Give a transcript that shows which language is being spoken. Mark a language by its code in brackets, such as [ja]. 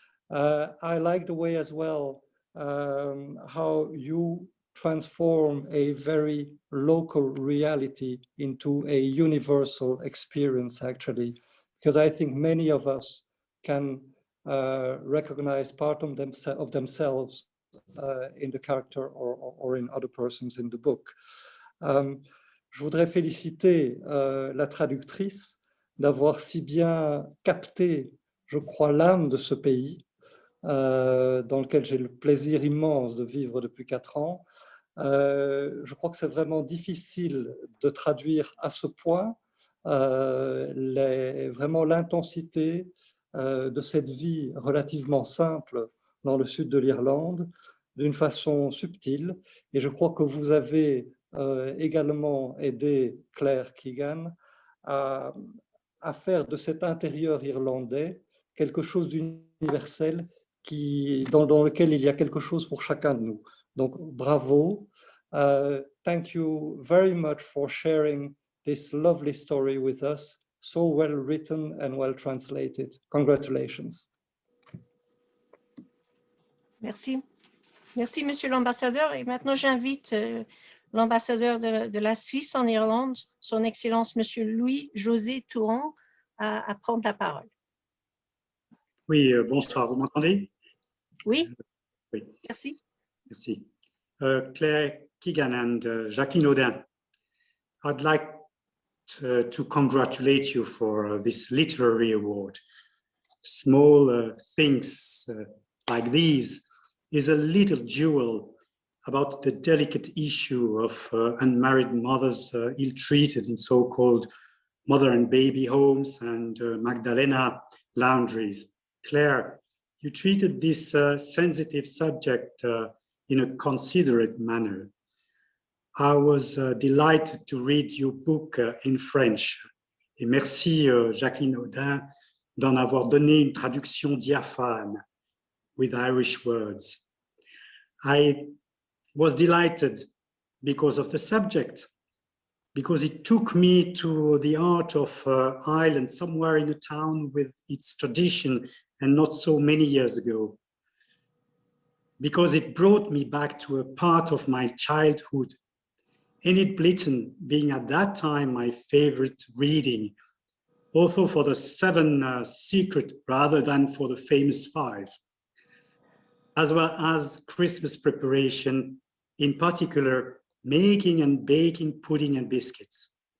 [en] I like the way as well how you transform a very local reality into a universal experience, actually, because I think many of us can recognize part of themselves in the character or in other persons in the book. [fr] Je voudrais féliciter la traductrice d'avoir si bien capté, je crois, l'âme de ce pays, dans lequel j'ai le plaisir immense de vivre depuis 4 ans. Je crois que c'est vraiment difficile de traduire à ce point vraiment l'intensité de cette vie relativement simple dans le sud de l'Irlande, d'une façon subtile. Et je crois que vous avez également aidé Claire Keegan à faire de cet intérieur irlandais quelque chose d'universel dans lequel il y a quelque chose pour chacun de nous. Donc, bravo. Thank you very much for sharing this lovely story with us, so well written and well translated. Congratulations. Merci. Merci, Monsieur l'ambassadeur. Et maintenant, j'invite l'ambassadeur de la Suisse en Irlande, son Excellence Monsieur Louis-José Touran, à prendre la parole. Oui, bonsoir, vous m'entendez? Oui. Oui. Merci. Merci. [en] Claire Keegan and Jacqueline Odin, I'd like to congratulate you for this literary award. Small things like these is a little jewel about the delicate issue of unmarried mothers ill-treated in so-called mother and baby homes and Magdalena laundries. Claire, you treated this sensitive subject in a considerate manner. I was delighted to read your book in French. [fr] Et merci Jacqueline Odin d'en avoir donné une traduction diaphane [en] with Irish words. I was delighted because of the subject, because it took me to the heart of Ireland, somewhere in a town with its tradition and not so many years ago. Because it brought me back to a part of my childhood, Enid Blyton being at that time my favorite reading, also for the 7 secret rather than for the famous 5, as well as Christmas preparation, in particular, making and baking pudding and biscuits.